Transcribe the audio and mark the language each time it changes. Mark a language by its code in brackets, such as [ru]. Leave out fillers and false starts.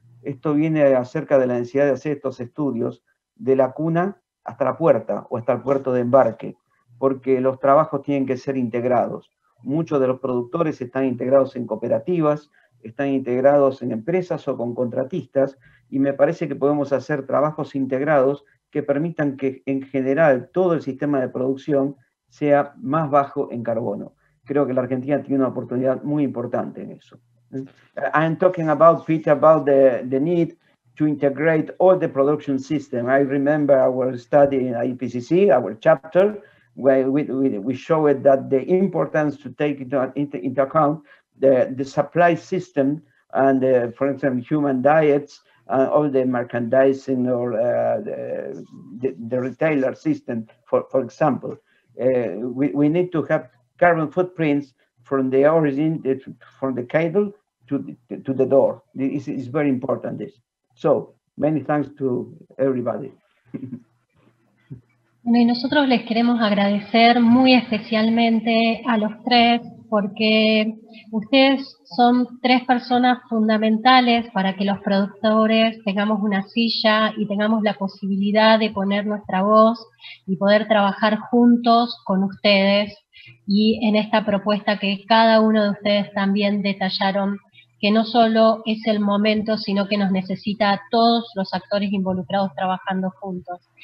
[es] Esto viene acerca de la necesidad de hacer estos estudios de la cuna hasta la puerta o hasta el puerto de embarque, porque los trabajos tienen que ser integrados. Muchos de los productores están integrados en cooperativas, están integrados en empresas o con contratistas, y me parece que podemos hacer trabajos integrados que permitan que en general todo el sistema de producción sea más bajo en carbono. Creo que la Argentina tiene una oportunidad muy importante en eso. [en] I'm talking about, Peter, about the need to integrate all the production system. I remember our study in IPCC, our chapter, where we showed that the importance to take into account the supply system and, for example, human diets, all the merchandising or the retailer system, for example. We need to have carbon footprints from the origin, from the cradle to the door. This is very important, this. So, many thanks to everybody. [es] Bueno, y nosotros les queremos agradecer muy especialmente a los tres, porque ustedes son tres personas fundamentales para que los productores tengamos una silla y tengamos la posibilidad de poner nuestra voz y poder trabajar juntos con ustedes y en esta propuesta que cada uno de ustedes también detallaron, que no solo es el momento, sino que nos necesita a todos los actores involucrados trabajando juntos.